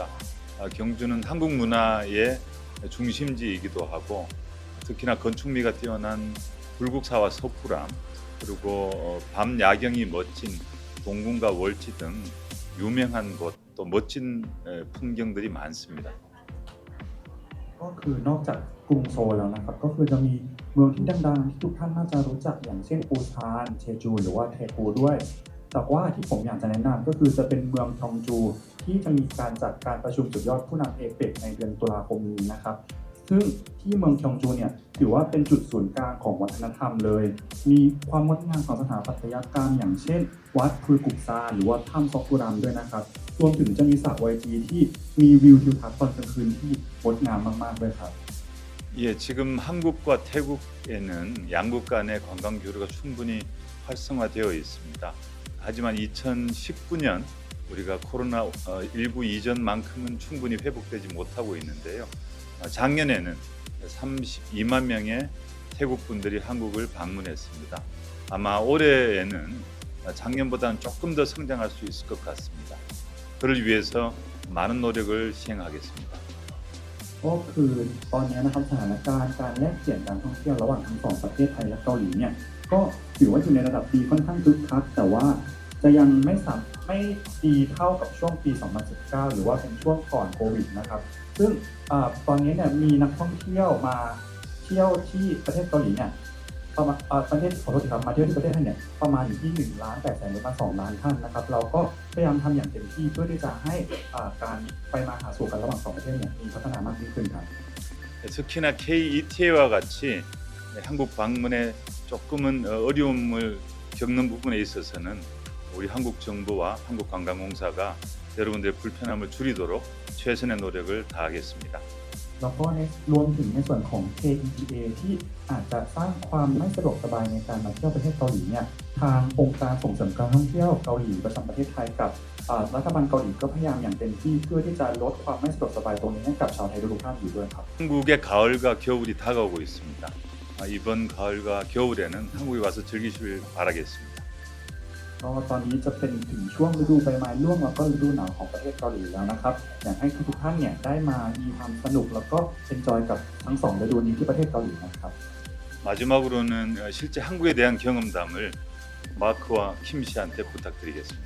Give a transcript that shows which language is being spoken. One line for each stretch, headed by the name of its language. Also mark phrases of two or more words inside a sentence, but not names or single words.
Korean: 경주는 한국 문화의 중심지이기도 하고 특히나 건축미가 뛰어난 불국사와 서푸람 그리고 밤 야경이 멋진 동궁과 월지 등 유명한 곳 또 멋진 풍경들이 많습니다.
Thai: ก็คือนอกจากกรุงโซลแล้วนะครับก็คือจะมีเมืองที่ดังๆที่ทุกท่านน่าจะรู้จักอย่างเช่นปูซานเชจูหรือว่าเทปู ด้วยแต่ว่าที่ผมอยากจะแนะนำก็คือจะเป็นเมืองทองจูที่จะมีการจัดการประชุมสุดยอดผู้นำเอเปกในเดือนตุลาคมนี้นะครับซึ่งที่เมืองทองจูเนี่ยถือว่าเป็นจุดศูนย์กลางของวัฒนธรรมเลยมีความงดงามของสถาปัตยกรรมอย่างเช่นวัดพุลกุกซาหรือว่าถ้ำซอกกุรัมด้วยนะครับรวมถึงจะมีสระว่ายน้ำที่มีวิวทิวทัศน์ตอนกลางคืนที่งดงามมากๆด้วยครับ
Korean: 예, 지금 한국과 태국에는 양국 간의 관광 교류가 충분히 활성화되어 있습니다. 하지만 2019년 우리가 코로나19 이전만큼은 충분히 회복되지 못하고 있는데요. 작년에는 32만 명의 태국 분들이 한국을 방문했습니다. 아마 올해에는 작년보다는 조금 더 성장할 수 있을 것 같습니다. 그를 위해서 많은 노력을 시행하겠습니다.
Thai: ก็คือตอนนี้นะครับสถานการณ์การแลกเปลี่ยนการท่องเที่ยวระหว่างทั้งสองประเทศไทยและเกาหลีเนี่ยก็ถือว่าอยู่ใน ระดับดีค่อนข้างคึกคักแต่ว่าจะยังไม่ดีเท่ากับช่วงปี 2019 หรือว่าเป็นช่วงก่อนโควิดนะครับซึ่งตอนนี้เนี่ยมีนักท่องเที่ยวมาเที่ยวที่ประเทศเกาหลีเนี่ยประมาณประเทศขอโทษทีครับมาเที่ยวที่ประเทศไทยเนี่ยประมาณอยู่ที่1,800,000หรือว่า2 ล้านท่านนะครับเราก็พยายามทำอย่างเต็มที่เพื่อที่จะให้การไปมาหาสู่กันระหว่างสองประเทศเนี่ยมีพัฒนามากยิ่งขึ้นครับ
Korean: 특히나 KETA와 같이 한국 방문에 조금은 어려움을 겪는 부분에 있어서는 우리 한국 정부와 한국관광공사가 여러분들의 불편함을 줄이도록 최선의 노력을 다하겠습니다.
Thai: แล้วก็รวมถึงในส่วนของ KETA ที่อาจจะสร้างความไม่สะดวกสบายในการมาเที่ยวประเทศเกาหลีเนี่ยทางองค์การส่งเสริมการท่องเที่ยวเกาหลีประจำประเทศไทยกับรัฐบาลเกาหลีก็พยายามอย่างเต็มที่เพื่อที่จะลดความไม่สะดวกสบายตรงนี้ให้กับชาวไทยทุกท่านอยู่ด้วยครับ
Korean: 한국의 가을과 겨울이 다가오고 있습니다. 이번 가을과 겨울에는 한국에 와서 즐기시길 바라겠습니다.
Thai: ก็ตอนนี้จะเป็นถึงช่วงฤดูใบไม้ร่วงแล้วก็ฤดูหนาวของประเทศเกาหลีแล้วนะครับอยากให้ทุกท่านเนี่ยได้มามีความสนุกแล้วก็เอนจอยกับทั้งสองฤดูนี้ที่ประเทศเกาหลีนะครับ
Korean: 마지막으로는 실제 한국에 대한 경험담을 마크와 킴 씨한테 부탁드리겠습니다.